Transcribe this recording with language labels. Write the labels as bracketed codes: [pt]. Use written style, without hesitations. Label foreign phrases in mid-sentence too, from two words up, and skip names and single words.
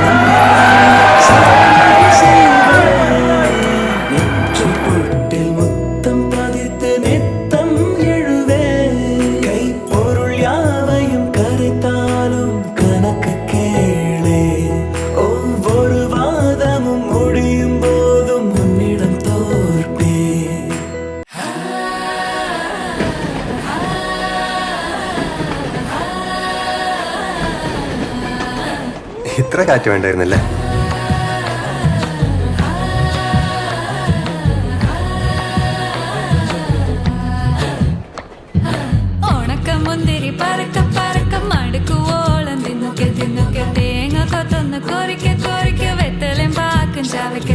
[ta] நெற்று பொட்டில் முத்தம் பதித்து நித்தம் எழுவே கை பொருள் யாவையும் கரைத்தாலும் கணக்கு கேளே ஒவ்வொரு வாதமும் முடியும் போதும் உன்னிடம் [ml] ഇത്ര കാറ്റ് വേണ്ടായിരുന്നല്ലേ? ഓണക്കമുന്തിരി പറക്ക പറക്ക മടുക്കുവോളം തിന്നുക്കെ തിന്നുക്കെ തേങ്ങ കൊത്തൊന്ന് കൊറിക്ക കൊറിക്ക വെത്തലും പാക്കും ചവയ്ക്ക